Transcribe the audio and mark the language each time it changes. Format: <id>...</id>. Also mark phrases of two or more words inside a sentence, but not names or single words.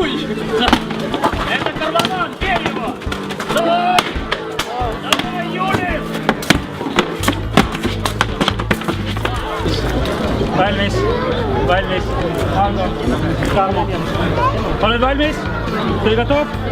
<ru>Это Карлован, бей его! Давай! Давай, Юлис!</ru> <et>Valmis, valmis, Tarmo. Oled valmis?</et> <ru>Ты готов?</ru>